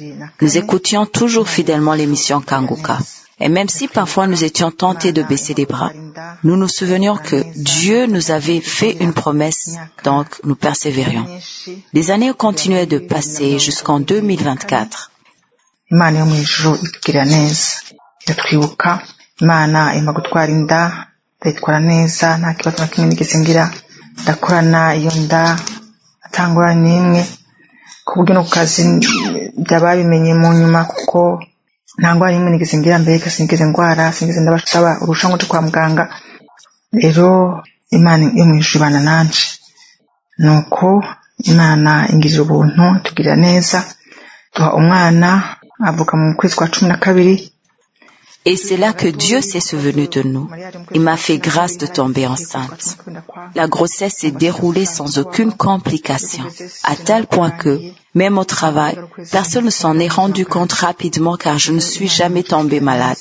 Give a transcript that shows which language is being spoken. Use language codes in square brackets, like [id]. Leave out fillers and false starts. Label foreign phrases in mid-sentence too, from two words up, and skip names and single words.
[fr] Nous écoutions toujours fidèlement l'émission Kanguka. Et même si parfois nous étions tentés de baisser les bras, nous nous souvenions que Dieu nous avait fait une promesse, donc nous persévérions. Les années continuaient de passer jusqu'en 2024. [rw] Imana yo mu ijuru itugirira neza, iratwibuka. Imana irimo gutwara inda, ndayitwara neza, nta kibazo na kimwe nigeze ngira, ndakorana iyo nda atangura n'imwe, ku buryo no ku kazi byababimenye mu nyuma, kuko nta ngwara n'imwe nigeze ngira mbere, sinigeze ndwara, sinigeze ndabasaba urushanwa rwo kwa muganga. Rero Imana yo mu ijuru ibana nanje, nuko Imana ingirira ubuntu, itugirira neza, duha umwana avuka mu kwezi kwa 12. [fr] Et c'est là que Dieu s'est souvenu de nous. Il m'a fait grâce de tomber enceinte. La grossesse s'est déroulée sans aucune complication, à tel point que, même au travail, personne ne s'en est rendu compte rapidement car je ne suis jamais tombée malade.